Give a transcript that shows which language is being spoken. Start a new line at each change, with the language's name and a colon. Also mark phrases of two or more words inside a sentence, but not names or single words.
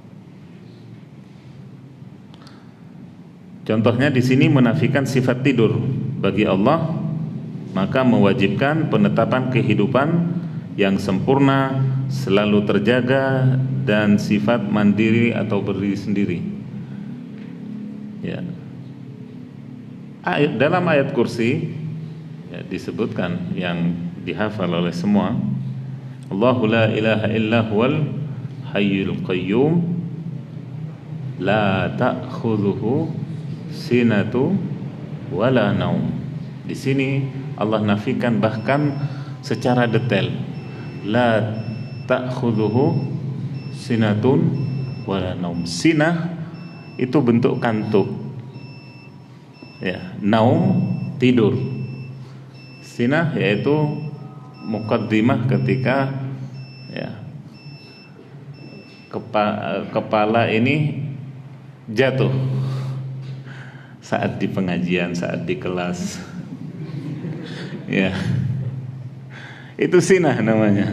Indonesian: Contohnya di sini menafikan sifat tidur bagi Allah, maka mewajibkan penetapan kehidupan yang sempurna, selalu terjaga, dan sifat mandiri atau berdiri sendiri. Ya. Dalam ayat kursi disebutkan yang dihafal oleh semua,
Arabic: الله لا إله إلا هو الحي القيوم لا تأخذه سنة ولا نوم.
Indonesian: Di sini Allah nafikan bahkan secara detail,
Arabic: لا تأخذه سنة ولا نوم.
Indonesian: Sinah itu bentuk kantuk, naum tidur. Sinah yaitu muqaddimah ketika kepala ini jatuh saat di pengajian, saat di kelas, itu sinah namanya.